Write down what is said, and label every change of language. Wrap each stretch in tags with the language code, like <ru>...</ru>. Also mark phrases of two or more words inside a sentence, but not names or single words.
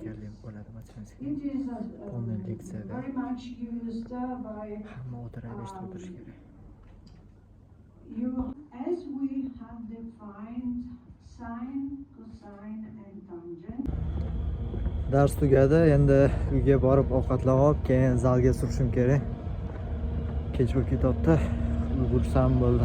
<en>It is very much used by you, as we have defined sine, cosine, and tangent.</en> <uz>Dars tugadi, endi uyga borib ovqatlab olib, keyin zalga surishim kerak. Kech bo'lib ketyapti. Ulgursam bo'ldi.</uz>